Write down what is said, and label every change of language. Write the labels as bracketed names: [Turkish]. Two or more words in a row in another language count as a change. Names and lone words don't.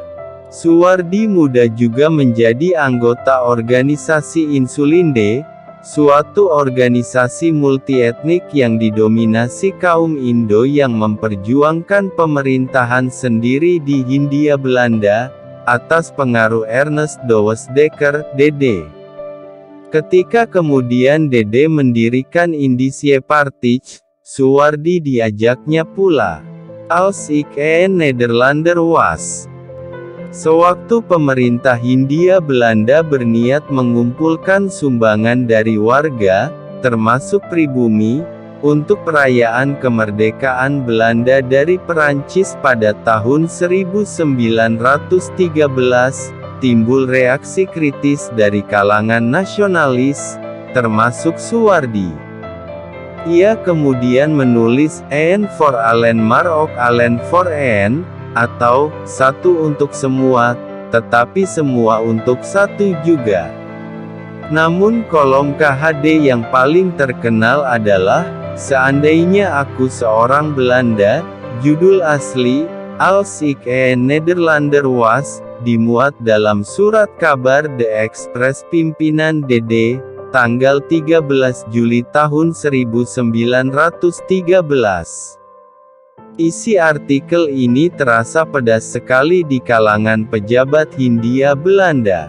[Indonesian] Suwardi muda juga menjadi anggota organisasi Insulinde, suatu organisasi multietnik yang didominasi kaum Indo yang memperjuangkan pemerintahan sendiri di Hindia Belanda, atas pengaruh Ernest Dowes Dekker, DD. Ketika kemudian DD mendirikan Indische Partij, Suwardi diajaknya pula. [Dutch] Als ik een Nederlander was. [Indonesian] Sewaktu pemerintah Hindia Belanda berniat mengumpulkan sumbangan dari warga, termasuk pribumi, untuk perayaan kemerdekaan Belanda dari Perancis pada tahun 1913, timbul reaksi kritis dari kalangan nasionalis, termasuk Suwardi. Ia kemudian menulis [Dutch] "Een voor allen maar ook allen voor een", [Indonesian] atau "satu untuk semua, tetapi semua untuk satu juga". Namun kolom KHD yang paling terkenal adalah "Seandainya aku seorang Belanda", judul asli, [Dutch] Als ik een Nederlander was, [Indonesian] dimuat dalam surat kabar De Express pimpinan DD, tanggal 13 Juli tahun 1913. Isi artikel ini terasa pedas sekali di kalangan pejabat Hindia Belanda.